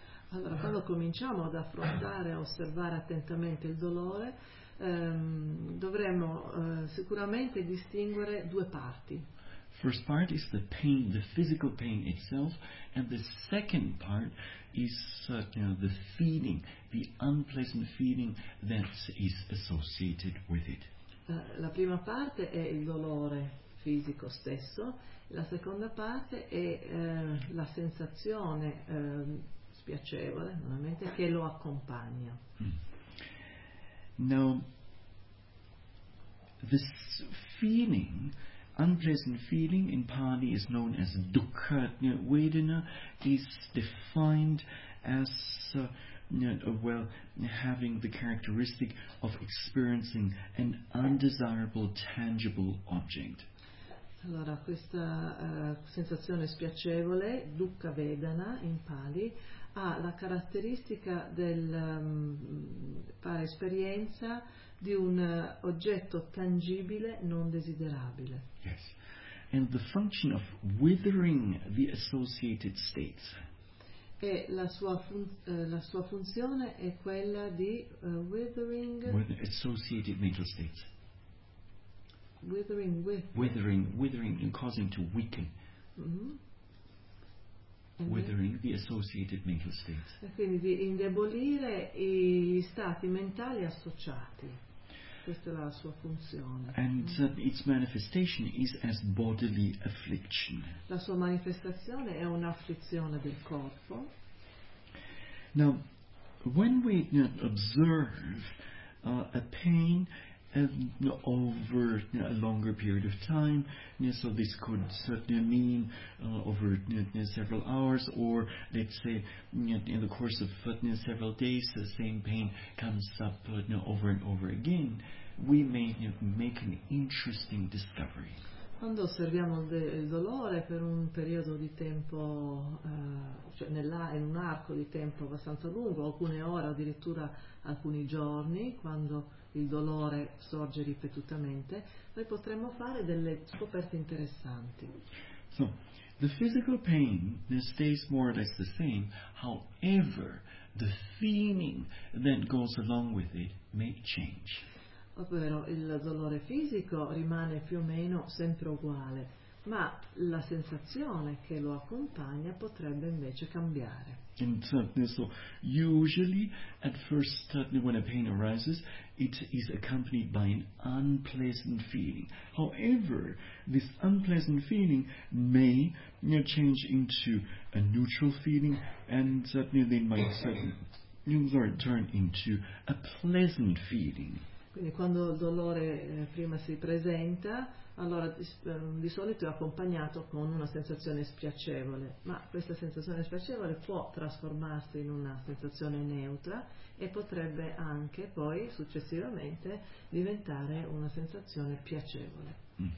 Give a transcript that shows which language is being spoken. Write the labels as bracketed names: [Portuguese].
[Italian] Allora, quando cominciamo ad affrontare e osservare attentamente il dolore, dovremo sicuramente distinguere due parti. [English] First part is the pain, the physical pain itself, and the second part is the feeling, the unpleasant feeling that is associated with it. [Italian] La prima parte è il dolore fisico stesso, la seconda parte è la sensazione spiacevole, ovviamente, che lo accompagna. [English] Now, this feeling, unpleasant feeling in Pali is known as dukkha vedana, is defined as having the characteristic of experiencing an undesirable tangible object. [Italian] Allora, questa sensazione spiacevole, dukkha vedana in Pali, ha la caratteristica del fare esperienza di un oggetto tangibile non desiderabile. [English] Yes. And the function of withering the associated states. [Italian] E la sua funzione è quella di withering [English] with associated mental states. Withering with. Withering and causing to weaken. Withering the associated mental states. [Italian] E quindi di indebolire i stati mentali associati. Questa è la sua funzione. [English] And its manifestation is as bodily affliction. [Italian] La sua manifestazione è un'afflizione del corpo. [English] Now, when we observe a pain over a longer period of time. Yeah, so this could certainly mean over several hours, or let's say in the course of several days, the same pain comes up over and over again. We may make an interesting discovery. [Italian] Quando osserviamo il dolore per un periodo di tempo, in un arco di tempo abbastanza lungo, alcune ore, addirittura alcuni giorni, quando il dolore sorge ripetutamente, noi potremmo fare delle scoperte interessanti. [English] So, the physical pain stays more or less the same, however, the feeling that goes along with it may change. [Italian] Ovvero il dolore fisico rimane più o meno sempre uguale, ma la sensazione che lo accompagna potrebbe invece cambiare. [English] So usually at first when a pain arises, it is accompanied by an unpleasant feeling. However, this unpleasant feeling may change into a neutral feeling, and they might turn into a pleasant feeling. [Italian] Quindi quando il dolore prima si presenta, allora di solito è accompagnato con una sensazione spiacevole, ma questa sensazione spiacevole può trasformarsi in una sensazione neutra e potrebbe anche poi successivamente diventare una sensazione piacevole.